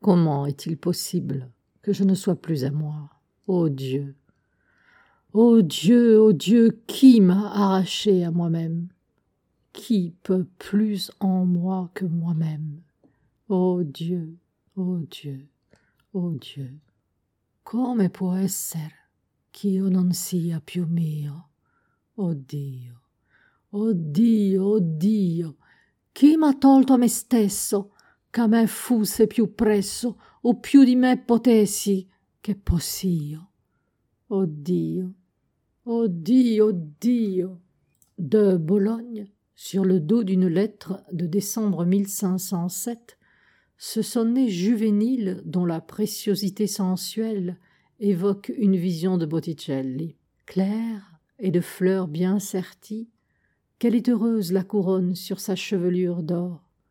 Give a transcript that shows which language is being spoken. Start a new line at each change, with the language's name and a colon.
French: Comment est-il possible que je ne sois plus à moi ? Ô Dieu ! Ô Dieu, ô Dieu, qui m'a arraché à moi-même ? Qui peut plus en moi que moi-même ? Ô Dieu, ô Dieu, ô Dieu !
Italian: Come può essere ch'io non sia più mio ? Ô Dio, ô Dio, ô Dio ! Chi m'ha tolto a me stesso, che a me fosse più presso, o più di me potessi, che possio ? Ô Dio, ô Dio, ô Dio !
French: De Bologne, sur le dos d'une lettre de décembre 1507, ce sonnet juvénile dont la préciosité sensuelle évoque une vision de Botticelli. Claire et de fleurs bien serties, quelle est heureuse la couronne sur sa chevelure d'or.